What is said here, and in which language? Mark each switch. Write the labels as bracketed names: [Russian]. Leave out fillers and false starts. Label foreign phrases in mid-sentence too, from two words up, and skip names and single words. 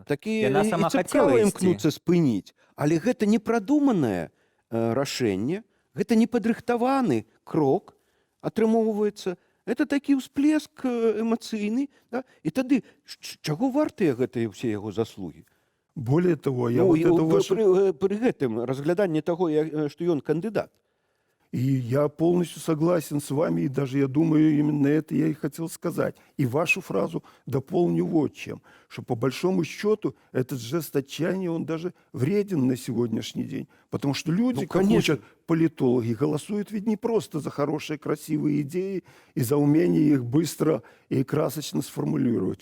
[Belarusian] Такі Яна сама хацела Цыпкала ісці. імкнуцца спыніць. Але гэта непрадуманае рашэнне, гэта непадрыхтаваны крок, атрымоўваецца. Это такі ўсплеск эмацыйны. Да? І тады чаго вартыя гэтыя ўсе яго заслугі? [Russian] Более того, я Ну, вот это ваше... [Belarusian] пры гэтым разгляданні таго, што ён кандыдат. [Russian] И я полностью согласен с вами, и даже я думаю, именно это я и хотел сказать. И вашу фразу дополню вот чем, что по большому счету этот жест отчаяния, он даже вреден на сегодняшний день. Потому что люди, как конечно. учат политологи, голосуют ведь не просто за хорошие, красивые идеи и за умение их быстро и красочно сформулировать.